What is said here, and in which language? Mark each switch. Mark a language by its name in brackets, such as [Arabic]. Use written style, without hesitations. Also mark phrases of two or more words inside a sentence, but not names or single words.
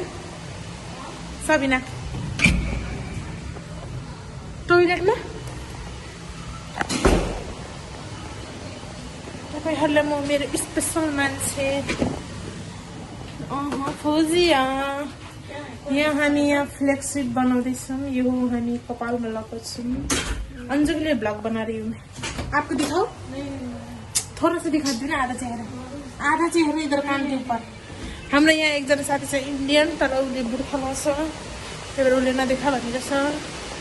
[Nepali] सबिना टोइलेटमा। तपाईहरुलाई म मेरो स्पेसल मान्छे फौजिया। यहाँ हामी यहाँ फ्लेक्सिट बनाउँदैछौँ। यो हामी कपालमा लगाउँछौँ। [Hindi] अंजू के लिए ब्लॉग बना रही हूँ मैं। आपको दिखाओ? थोड़ा सा दिखा दो ना, आधा चेहरा इधर कान के ऊपर। [Nepali] हाम्रो यहाँ एकजना साथी छ इन्डियन, तर उसले बुर्खा लाउँछ, त्यही भएर उसले नदेखा भनिरहेछ।